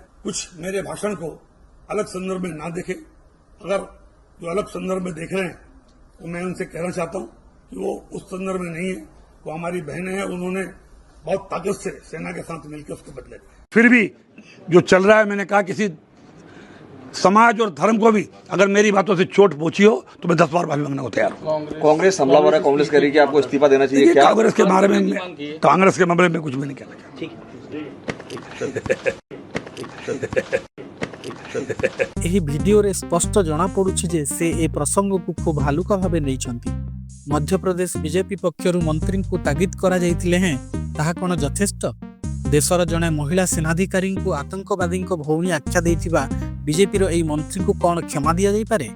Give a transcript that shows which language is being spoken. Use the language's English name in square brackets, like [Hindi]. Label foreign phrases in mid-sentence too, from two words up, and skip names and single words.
[Hindi] कुछ मेरे भाषण को अलग संदर्भ में ना देखें, अगर जो अलग संदर्भ में देख रहे हैं तो मैं उनसे कहना चाहता हूं कि वो उस संदर्भ में नहीं है, वो हमारी बहनें हैं, उन्होंने बहुत ताकत से सेना के साथ मिलकर उसको बदले। फिर भी जो चल रहा है, मैंने कहा किसी समाज और धर्म को भी अगर मेरी बातों से चोट पहुंची हो तो मैं 10 बार माफी मांगने को तैयार हूं। कांग्रेस हमलावर है, कांग्रेस कह रही है कि आपको इस्तीफा देना चाहिए। क्या कांग्रेस के बारे में कांग्रेस के मामले में कुछ भी नहीं कहना चाहता। [Odia] ଏହି ଭିଡିଓରେ ସ୍ପଷ୍ଟ ଜଣାପଡୁଛି ଯେ ସେ ଏ ପ୍ରସଙ୍ଗକୁ ଖୁବ୍ ହାଲୁକା ଭାବେ ନେଇଛନ୍ତି। ମଧ୍ୟପ୍ରଦେଶ ବିଜେପି ପକ୍ଷରୁ ମନ୍ତ୍ରୀଙ୍କୁ ତାଗିଦ କରାଯାଇଥିଲେ ହେଁ ତାହା କ'ଣ ଯଥେଷ୍ଟ? ଦେଶର ଜଣେ ମହିଳା ସେନାଧିକାରୀଙ୍କୁ ଆତଙ୍କବାଦୀଙ୍କ ଭଉଣୀ ଆଖ୍ୟା ଦେଇଥିବା ବିଜେପିର ଏହି ମନ୍ତ୍ରୀଙ୍କୁ କ'ଣ କ୍ଷମା ଦିଆଯାଇପାରେ?